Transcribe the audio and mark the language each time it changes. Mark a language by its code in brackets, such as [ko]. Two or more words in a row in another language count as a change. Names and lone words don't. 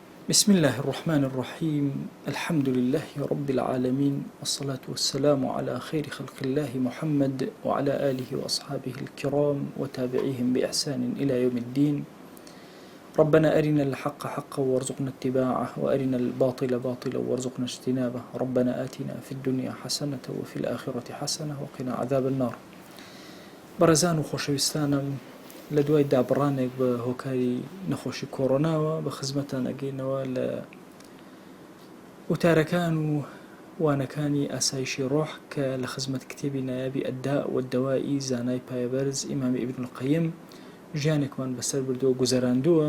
[ar] بسم الله الرحمن الرحيم الحمد لله رب العالمين والصلاة والسلام على خير خلق الله محمد وعلى آله وأصحابه الكرام وتابعيهم بإحسان إلى يوم الدين. ربنا أرنا الحق حقا وارزقنا اتباعه وأرنا الباطل باطلا وارزقنا اجتنابه. ربنا آتنا في الدنيا حسنة وفي الآخرة حسنة وقنا عذاب النار. [ckb] بەڕێزان و خۆشەویستانم، لە دوای دابڕانێک بە هۆکاری نەخۆشی کۆڕۆناوە بە خزمەتان ئەگەینەوە لە وتارەکان و وانەکانی ئاسایشی ڕۆح کە لە خزمەت کتێبی نایابی ئەددا وەدەوایی زانای پایەبەرز ئیمامی ئیبن القەیم ژیانێکمان بەسەر بردووە گوزەراندووە.